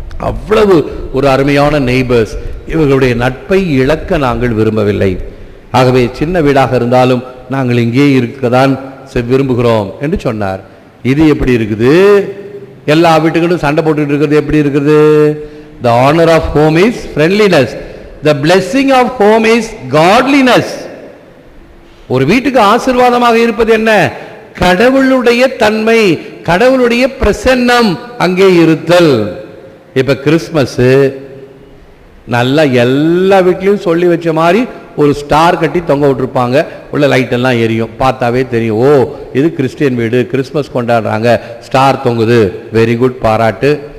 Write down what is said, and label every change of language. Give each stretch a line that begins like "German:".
Tamil: அவ்வளவு ஒரு அருமையான நெய்பர்ஸ். இவர்களுடைய நட்பை இழக்க நாங்கள் விரும்பவில்லை. ஆகவே சின்ன வீடாக இருந்தாலும் நாங்கள் இங்கே இருக்கதான் விரும்புகிறோம் என்று சொன்னார். இது எப்படி இருக்குது? எல்லா வீட்டுகளும் சண்டை போட்டுட்டு இருக்கிறது எப்படி இருக்குது?
English: The honor of home is friendliness. The blessing of home is godliness.
Tamil: ஒரு வீட்டுக்கு ஆசீர்வாதமாக இருப்பது என்ன? கடவுளுடைய தன்மை, கடவுளுடைய பிரசன்னம் அங்கே இருத்தல். இப்ப கிறிஸ்மஸ் நல்லா எல்லா வீட்லையும் சொல்லி வச்ச மாதிரி ஒரு ஸ்டார் கட்டி தொங்க விட்டுருப்பாங்க, உள்ள லைட் எல்லாம் எரியும், பார்த்தாவே தெரியும், ஓ இது கிறிஸ்டியன் வீடு, கிறிஸ்மஸ் கொண்டாடுறாங்க, ஸ்டார் தொங்குது, வெரி குட், பாராட்டு.